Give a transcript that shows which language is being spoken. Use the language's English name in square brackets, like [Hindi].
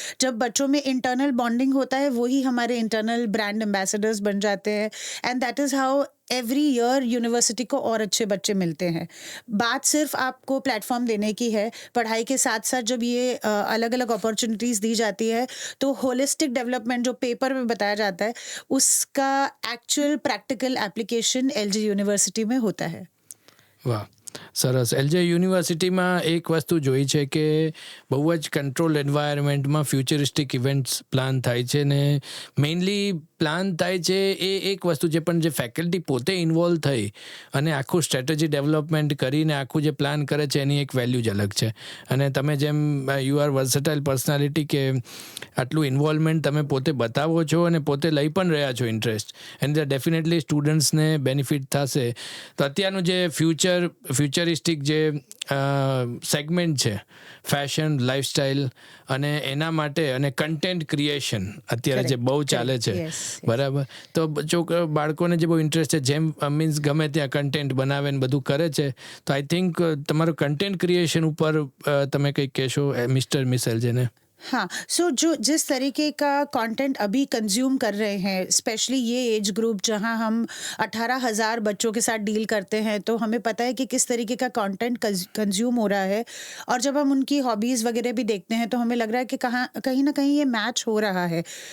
[Hindi] जब बच्चों में इंटरनल बॉन्डिंग होता है वही हमारे इंटरनल ब्रांड एम्बेसडर्स बन जाते हैं [English] and that is how every year [Hindi] university को और अच्छे बच्चे मिलते हैं। बात सिर्फ आपको प्लेटफॉर्म देने की है, पढ़ाई के साथ साथ जब ये अलग अलग अपॉर्चुनिटीज़ दी जाती है तो होलिस्टिक डेवलपमेंट जो पेपर में बताया जाता है उसका actual practical application LG university में होता है। [Gujarati] વાહ, સરસ. એલજે યુનિવર્સિટીમાં એક વસ્તુ જોઈ છે કે બહુ જ કંટ્રોલ એન્વાયરમેન્ટમાં ફ્યુચરિસ્ટિક ઇવેન્ટ્સ પ્લાન થાય છે ને મેઇનલી પ્લાન થાય છે એ એક વસ્તુ છે, પણ જે ફેકલ્ટી પોતે ઇન્વોલ્વ થઈ અને આખું સ્ટ્રેટેજી ડેવલપમેન્ટ કરીને આખું જે પ્લાન કરે છે એની એક વેલ્યુ જ અલગ છે. અને તમે જેમ [English] you are versatile personality [Gujarati] કે આટલું ઇન્વોલ્વમેન્ટ તમે પોતે બતાવો છો અને પોતે લઈ પણ રહ્યા છો ઇન્ટરેસ્ટ, એન્ડ ડેફિનેટલી સ્ટુડન્ટ્સને બેનિફિટ થશે. તો અત્યારનું જે ફ્યુચરિસ્ટિક જે સેગમેન્ટ છે, ફેશન, લાઇફસ્ટાઇલ અને એના માટે અને કન્ટેન્ટ ક્રિએશન અત્યારે જે બહુ ચાલે છે, બરાબર, તો બાળકોને જે બહુ ઇન્ટરેસ્ટ છે, જેમ મીન્સ ગમે ત્યાં કન્ટેન્ટ બનાવે ને બધું કરે છે, તો [English] I think [Gujarati] તમારું કન્ટેન્ટ ક્રિએશન ઉપર તમે કંઈક કહેશો મિસ્ટર મિસ એલજે ને? [Hindi] हाँ, सो जो जिस तरीके का कंटेंट अभी कंज्यूम कर रहे हैं, स्पेशली ये एज ग्रुप जहां हम 18,000 बच्चों के साथ डील करते हैं, तो हमें पता है कि किस तरीके का कंटेंट कंज्यूम हो रहा है। और जब हम उनकी हॉबीज़ वगैरह भी देखते हैं तो हमें लग रहा है कि कहीं ना कहीं ये मैच हो रहा है।